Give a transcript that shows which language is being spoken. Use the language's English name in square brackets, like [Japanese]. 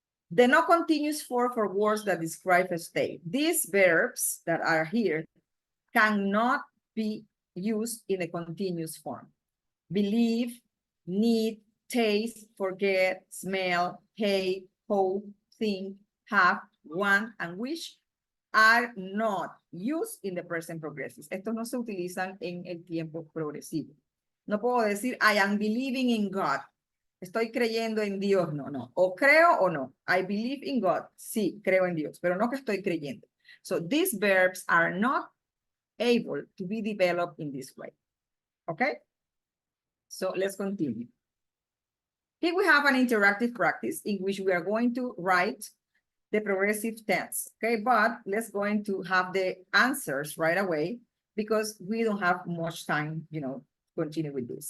[English] The no continuous form for words that describe a state. These verbs that are here cannot be used in a continuous form. Believe, need, taste, forget, smell, hate, hope, think, have, want, and wish are not used in the present progressive. [Spanish] Estos no se utilizan en el tiempo progresivo. No puedo decir, [English] I am believing in God. [Spanish] Estoy creyendo en Dios. No, no. O creo o no. [English] I believe in God. [Spanish] Sí, creo en Dios, pero no que estoy creyendo. [English] So these verbs are not able to be developed in this way. Okay? So let's continue. Here we have an interactive practice in which we are going to write the progressive tense, okay? But let's going to have the answers right away because we don't have much time, you know, to continue with this.